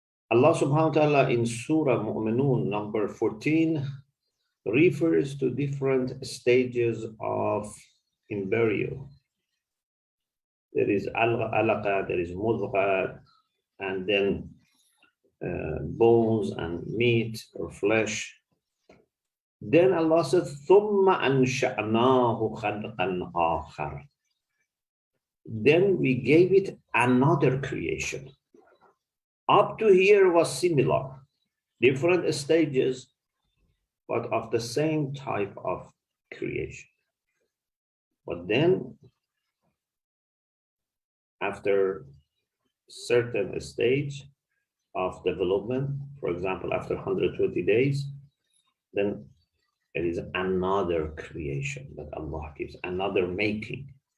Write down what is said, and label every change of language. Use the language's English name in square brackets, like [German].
[English] Allah subhanahu wa ta'ala in Surah Mu'minun number 14 refers to different stages of embryo. There is alaqa, there is mudgha, and then bones and meat or flesh. Then Allah says, [Arabic] ثُمَّ أَنْشَأْنَاهُ خَلْقًا آخَرَ. [English] Then we gave it another creation. Up to here was similar, different stages, but of the same type of creation. But then, after certain stage of development, for example, after 120 days, then there is another creation that Allah gives, another making.